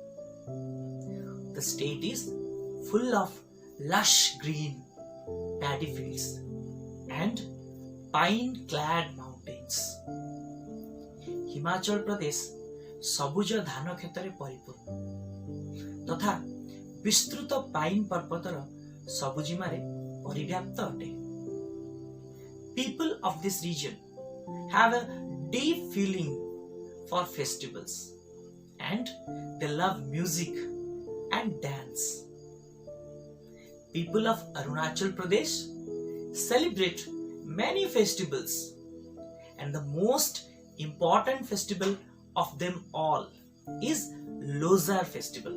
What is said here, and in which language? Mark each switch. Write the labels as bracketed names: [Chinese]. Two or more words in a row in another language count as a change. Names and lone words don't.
[English] The state is full of lush green paddy fields and pine-clad mountains. [Odia] Himachal Pradesh ସବୁଜ ଧାନ କ୍ଷେତରେ ପରିପୂର୍ଣ୍ଣ ତଥା ବିସ୍ତୃତ ପାଇନ୍ ପର୍ବତର ସବୁଜିମାରେ ପରିବ୍ୟାପ୍ତ ଅଟେ. [English] People of this region have a deep feeling for festivals and they love music and dance. People of Arunachal Pradesh celebrate many festivals and the most important festival of them all is Losar festival.